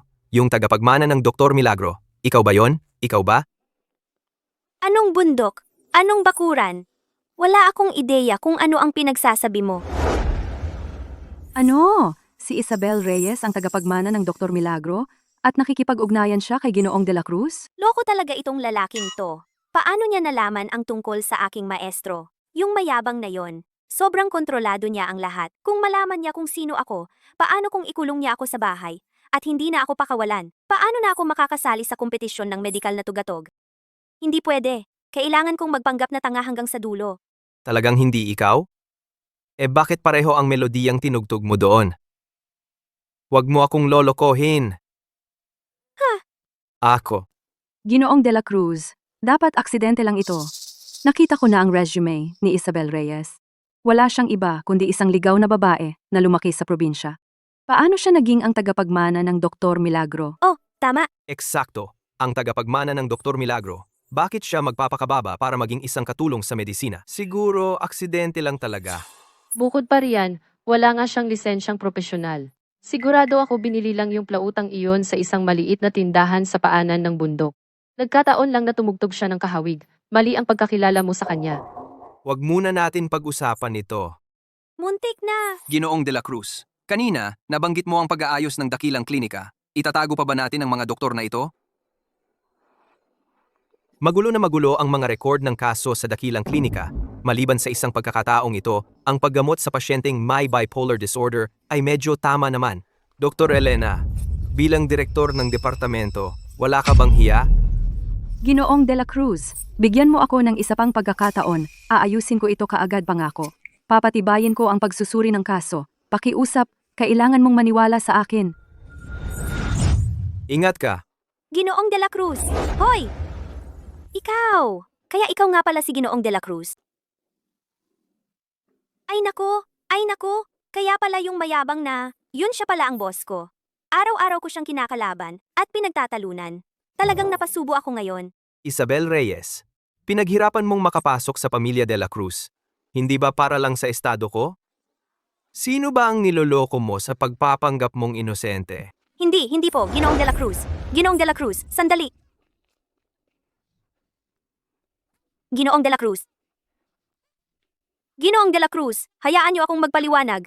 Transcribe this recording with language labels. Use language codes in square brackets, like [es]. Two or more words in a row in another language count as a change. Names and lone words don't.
[tl] Yung tagapagmana ng Dr. Milagro. Ikaw ba yon? Ikaw ba? Anong bundok? Anong bakuran? Wala akong ideya kung ano ang pinagsasabi mo. Ano? Si Isabel Reyes ang tagapagmana ng Dr. Milagro? At nakikipag-ugnayan siya kay Ginoong de la Cruz? Loko talaga itong lalaking to. Paano niya nalaman ang tungkol sa aking maestro? Yung mayabang na yon. Sobrang kontrolado niya ang lahat. Kung malaman niya kung sino ako, paano kung ikulong niya ako sa bahay? At hindi na ako pakawalan? Paano na ako makakasali sa kompetisyon ng medikal na tugatog? Hindi pwede. Kailangan kong magpanggap na tanga hanggang sa dulo. Talagang hindi ikaw? Bakit pareho ang melodiyang tinugtog mo doon? Huwag mo akong lolokohin. Ako. Ginoong de la Cruz, dapat aksidente lang ito. Nakita ko na ang resume ni Isabel Reyes. Wala siyang iba kundi isang ligaw na babae na lumaki sa probinsya. Paano siya naging ang tagapagmana ng Dr. Milagro? Oh, tama. Eksakto. Ang tagapagmana ng Dr. Milagro. Bakit siya magpapakababa para maging isang katulong sa medisina? Siguro aksidente lang talaga. Bukod pa riyan, wala nga siyang lisensyang propesyonal. Sigurado ako binili lang yung plautang iyon sa isang maliit na tindahan sa paanan ng bundok. Nagkataon lang na tumugtog siya ng kahawig. Mali ang pagkakilala mo sa kanya. Huwag muna natin pag-usapan ito. Muntik na. Ginoong de la Cruz, kanina, nabanggit mo ang pag-aayos ng dakilang klinika. Itatago pa ba natin ang mga doktor na ito? Magulo na magulo ang mga record ng kaso sa dakilang klinika. Maliban sa isang pagkakataong ito, ang paggamot sa pasyenteng may [en] bipolar disorder [tl] ay medyo tama naman. Dr. Elena, bilang direktor ng departamento, wala ka bang hiya? Ginoong de la Cruz, bigyan mo ako ng isa pang pagkakataon. Aayusin ko ito kaagad pangako. Papatibayin ko ang pagsusuri ng kaso. Pakiusap, kailangan mong maniwala sa akin. Ingat ka. Ginoong de la Cruz. Hoy! Ikaw! Kaya ikaw nga pala si Ginoong de la Cruz. Ay nako! Ay nako! Kaya pala yung mayabang na, yun siya pala ang boss ko. Araw-araw ko siyang kinakalaban at pinagtatalunan. Talagang napasubo ako ngayon. Isabel Reyes, pinaghirapan mong makapasok sa pamilya de la Cruz. Hindi ba para lang sa estado ko? Sino ba ang niloloko mo sa pagpapanggap mong inosente? Hindi po, Ginoong de la Cruz. Ginoong de la Cruz, sandali. Ginoong de la Cruz. Ginoong de la Cruz, hayaan niyo akong magpaliwanag.